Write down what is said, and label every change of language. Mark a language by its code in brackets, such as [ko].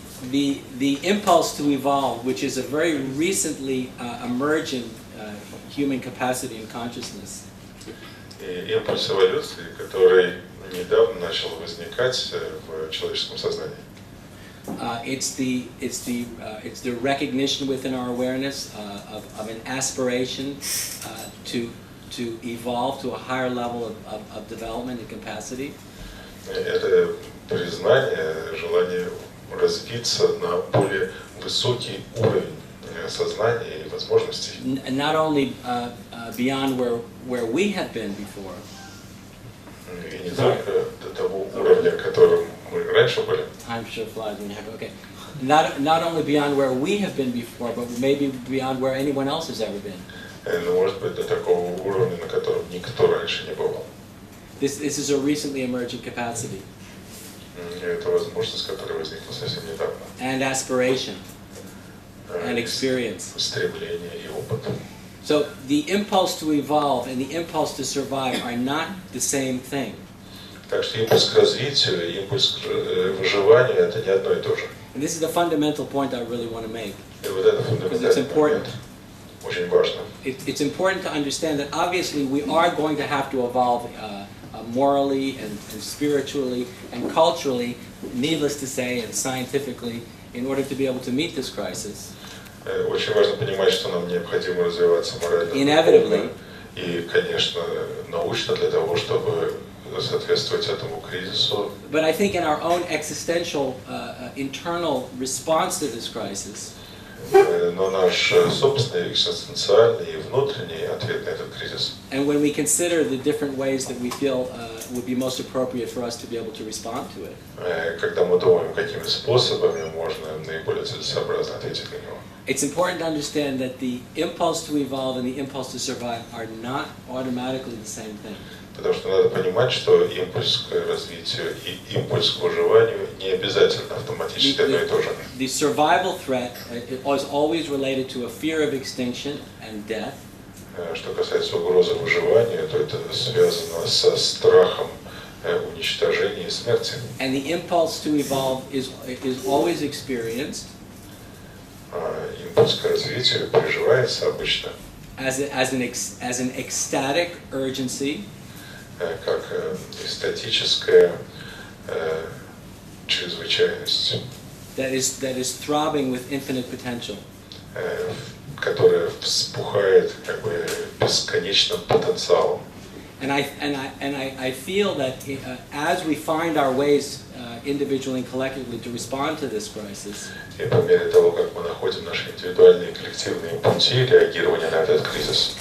[en] The impulse to evolve, which is a very recently emerging human capacity and consciousness, [ru] И импульс эволюции, который недавно начал возникать в человеческом сознании. [en] it's the recognition within our awareness of an aspiration to evolve to a higher level of development and capacity. [ru] Это признание, желание развиться на более высокий уровень сознания и возможностей. [en] Not only beyond where we have been before, [ru] И не только до того уровня, которым мы раньше были, [en] time sure flies when you're happy. Okay, not only beyond where we have been before, but maybe beyond where anyone else has ever been. [ru] но, может быть, до такого уровня, на котором никто раньше не бывал. [en] This is a recently emerging capacity [ru] И это возможность, которая возникла совсем недавно. [en] and aspiration and experience. [ru] Стремление и опыт. [en] So the impulse to evolve and the impulse to survive are not the same thing. [ru] Так что импульс к развитию и импульс к выживанию – это не одно и то же. [en] And this is the fundamental point I really want to make. [ru] И вот это фундаментальный момент. Очень важно. [en] It's important to understand that obviously we are going to have to evolve morally and spiritually and culturally, needless to say, and scientifically, in order to be able to meet this crisis. [ru] Очень важно понимать, что нам необходимо развиваться морально, [en] Inevitably. [ru] и, конечно, научно для того, чтобы соответствовать этому кризису. [en] But I think in our own existential, internal response to this crisis, [ru] Но наш собственный экзистенциальный и внутренний ответ на этот кризис, [en] and when we consider the different ways that we feel would be most appropriate for us to be able to respond to it, [ru] когда мы думаем, какими способами можно наиболее целесообразно ответить на него. [en] it's important to understand that the impulse to evolve and the impulse to survive are not automatically the same thing. [ru] Потому что надо понимать, что импульс к развитию и импульс к выживанию не обязательно автоматически одно и то же. [en] The survival threat is always related to a fear of extinction and death. [ru] Что касается угрозы выживанию, то это связано со страхом уничтожения и смерти. [en] And the impulse to evolve is always experienced [ru] Импульс к развитию переживается обычно [en] as an ecstatic urgency [ru] как эстетическая чрезвычайность, [en] that is throbbing with infinite potential. [ru] которая вспухает как бы бесконечным потенциалом. [en] And I feel that as we find our ways individually and collectively to respond to this crisis, [ru] И по мере того, как мы naходим наши индивидуальные и коллективные пути реагирования на этот кризис,